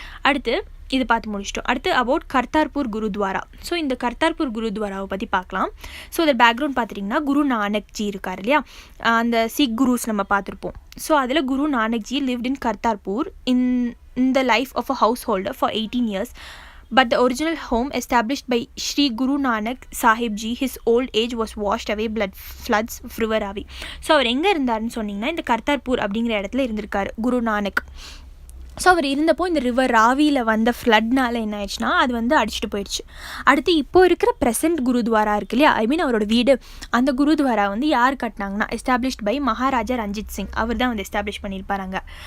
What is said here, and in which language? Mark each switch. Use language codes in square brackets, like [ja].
[ta] அடுத்து இது பார்த்து முடிச்சிட்டோம். அடுத்து அபவுட் கர்த்தார்பூர் குருத்வாரா. ஸோ இந்த கர்த்தார்பூர் குருத்வாராவை பற்றி பார்க்கலாம். ஸோ இந்த பேக்ரவுண்ட் பார்த்துட்டிங்கன்னா, குரு நானக்ஜி இருக்கார் இல்லையா, அந்த சிக் குருஸ் நம்ம பார்த்துருப்போம். [en] So அதில் Guru Nanakji lived in Kartarpur in the life of a householder for 18 years But the original home established by Sri Guru Nanak Sahib Ji, his old age was washed away blood floods of river Ravi. [ta] So அவர் எங்கே இருந்தாருன்னு சொன்னிங்கன்னா இந்த கர்த்தார்பூர் அப்படிங்கிற இடத்துல இருந்திருக்காரு Guru Nanak. So அவர் இருந்தப்போ இந்த river ராவியில் வந்த ஃப்ளட்னால என்ன ஆயிடுச்சுன்னா அது வந்து அடிச்சுட்டு போயிடுச்சு. அடுத்து இப்போ இருக்கிற ப்ரெசென்ட் குருத்வாரா இருக்கு இல்லையா, ஐ மீன் அவரோட வீடு, அந்த குருத்வாரா வந்து யார் கட்டினாங்கன்னா [en] established by [ta] மகாராஜா ரஞ்சித் சிங், அவர் தான் வந்து எஸ்டாப்ளிஷ் பண்ணியிருப்பாங்க.